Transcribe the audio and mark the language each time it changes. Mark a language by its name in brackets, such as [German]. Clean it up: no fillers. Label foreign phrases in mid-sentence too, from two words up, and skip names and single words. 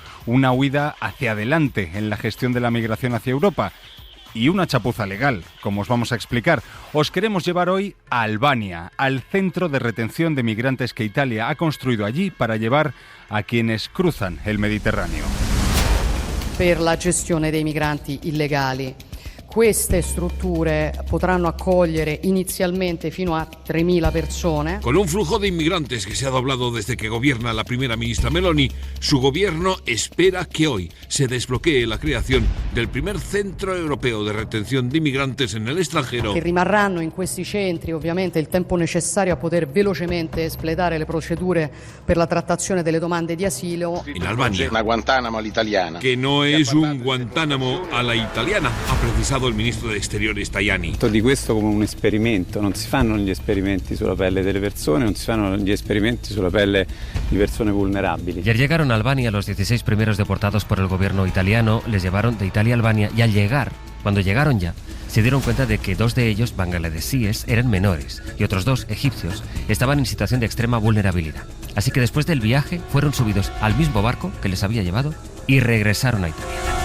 [Spanish] Una huida hacia adelante en la gestión de la migración hacia Europa. Y una chapuza legal, como os vamos a explicar. Os queremos llevar hoy a Albania, al centro de retención de migrantes que Italia ha construido allí para llevar a quienes cruzan el Mediterráneo. [Italian] Per la gestione dei migranti illegali. Queste strutture potranno accogliere inizialmente fino a 3.000 persone. [Spanish] Con un flujo de inmigrantes que se ha doblado desde que gobierna la primera ministra Meloni, su gobierno espera que hoy se desbloquee la creación del primer centro europeo de retención de inmigrantes en el extranjero. [Italian] Che rimarranno in questi centri ovviamente il tempo necessario a poter velocemente espletare le procedure per la trattazione delle domande di asilo. [Spanish] En Albania. [Italian] Una Guantánamo all'italiana. [Spanish] Que no es un Guantánamo a la italiana, ha precisado il ministro de Exteriores Tajani. [Italian] Di questo come un esperimento, non si fanno gli esperimenti sulla pelle delle persone, non si fanno gli esperimenti sulla pelle di persone vulnerabili. [Spanish] Ayer llegaron a Albania los 16 primeros deportados por el gobierno italiano, les llevaron de Italia a Albania y al llegar, cuando llegaron ya, se dieron cuenta de que 2 de ellos, bangladesíes, eran menores y otros 2, egipcios, estaban en situación de extrema vulnerabilidad. Así que después del viaje fueron subidos al mismo barco que les había llevado y regresaron a Italia.